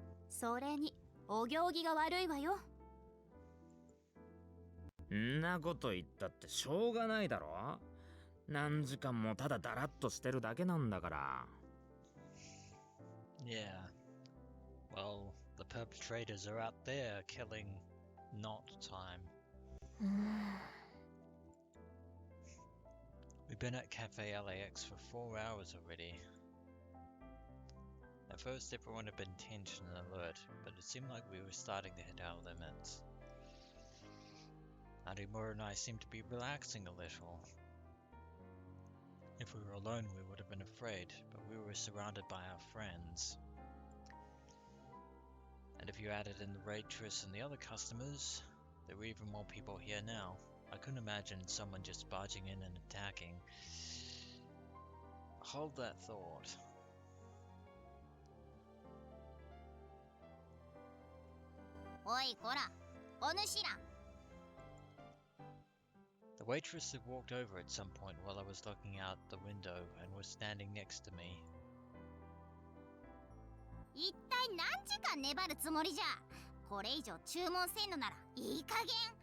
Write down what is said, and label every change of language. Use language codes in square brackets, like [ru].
[ja] それにお行儀が悪いわよ。んなこと言ったってしょうがないだろ。何時間もただだらっとしてるだけなんだから。 [en] Yeah. Well, the perpetrators are out there killing not time. We've been at Cafe LAX for 4 hours already. At first everyone had been tense and alert, but it seemed like we were starting to hit our limits. Arimura and I seemed to be relaxing a little. If we were alone we would have been afraid, but we were surrounded by our friends. And if you added in the waitress and the other customers, There were even more people here now. I couldn't imagine someone just barging in and attacking. Hold that thought. [ja] Oi, kora! Onushi ra! [en] The waitress had walked over at some point while I was looking out the window and was standing next to me. [ja] 一体何時間粘るつもりじゃ。これ以上注文せんのならいい加減。